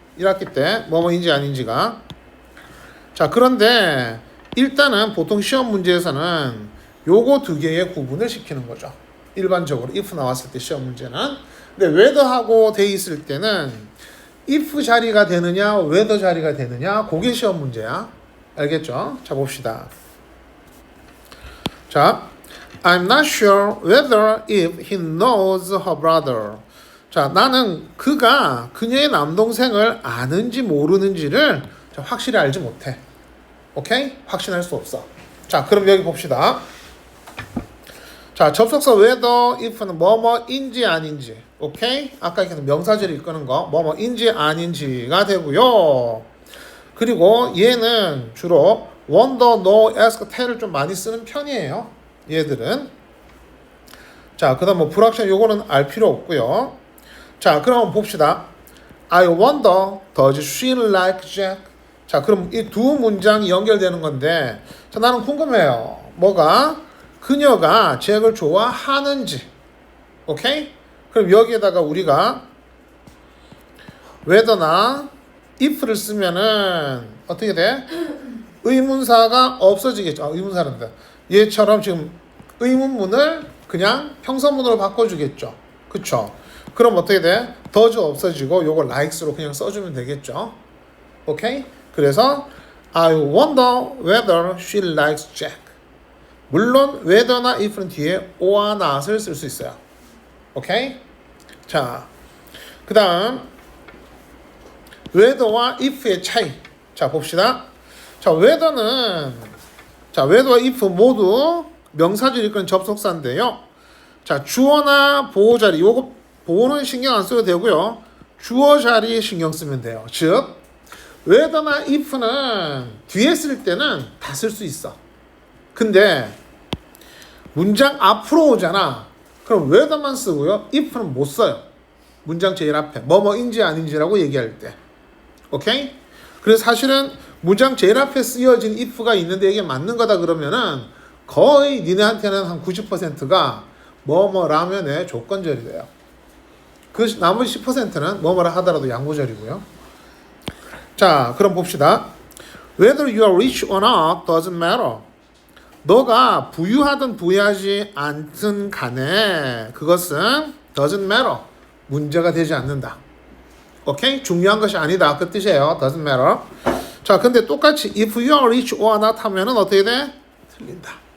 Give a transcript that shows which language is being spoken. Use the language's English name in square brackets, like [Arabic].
[Korean] 1학기 때 뭐뭐인지 아닌지가. 자, 그런데 일단은 보통 시험 문제에서는 요거 두 개의 구분을 시키는 거죠. 일반적으로 if 나왔을 때 시험 문제는. 근데 whether하고 돼 있을 때는 if 자리가 되느냐 whether 자리가 되느냐 그게 시험 문제야. 알겠죠? 자, 봅시다. 자, [English] I'm not sure whether if he knows her brother. [Korean] 자, 나는 그가 그녀의 남동생을 아는지 모르는지를 확실히 알지 못해. 오케이? 확신할 수 없어. 자, 그럼 여기 봅시다. 자, 접속사 whether, if는 뭐뭐인지 아닌지. 오케이? 아까 얘기했던 명사절이 이끄는 거 뭐뭐인지 아닌지가 되고요. 그리고 얘는 주로 wonder, know, ask, tell을 좀 많이 쓰는 편이에요. 얘들은. 자, 그 다음 뭐 불확실한 요거는 알 필요 없고요. 자, 그럼 봅시다. [English] I wonder, does she like Jack? [Korean] 자, 그럼 이 두 문장이 연결되는 건데, 자, 나는 궁금해요. 뭐가? 그녀가 잭을 좋아하는지. 오케이? 그럼 여기에다가 우리가 whether나 if를 쓰면은 어떻게 돼? 의문사가 없어지겠죠. 의문사란다. 얘처럼 지금 의문문을 그냥 평서문으로 바꿔주겠죠. 그쵸? 그럼 어떻게 돼? does 없어지고 요거 likes로 그냥 써주면 되겠죠. 오케이? 그래서 [English] I wonder whether she likes Jack. [Korean] 물론 whether나 if는 뒤에 or나 not을 쓸 수 있어요. 오케이? 자, 그 다음 whether와 if의 차이. 자, 봅시다. 자, whether는 whether와 if 모두 명사절 이끄는 접속사인데요. 자, 주어나 보호 자리, 요거 보호는 신경 안 써도 되고요. 주어 자리에 신경 쓰면 돼요. 즉, whether나 if는 뒤에 쓸 때는 다 쓸 수 있어. 근데 문장 앞으로 오잖아. 그럼 whether만 쓰고요. if는 못 써요. 문장 제일 앞에 뭐뭐인지 아닌지라고 얘기할 때. 오케이? 그래서 사실은 문장 제일 앞에 쓰여진 if가 있는데 이게 맞는 거다 그러면은 거의 니네한테는 한 90%가 뭐뭐라면의 조건절이 돼요. 그 나머지 10%는 뭐뭐라 하더라도 양보절이고요. 자, 그럼 봅시다. [English] Whether you are rich or not doesn't matter. [Korean] 너가 부유하든 부유하지 않든 간에 그것은 [English] doesn't matter. [Korean] 문제가 되지 않는다. 오케이? 중요한 것이 아니다. 그 뜻이에요. [English] doesn't matter. [Korean] 자, 근데 똑같이 [English] if you are rich or not [Korean] 하면은 어떻게 돼? 틀린다.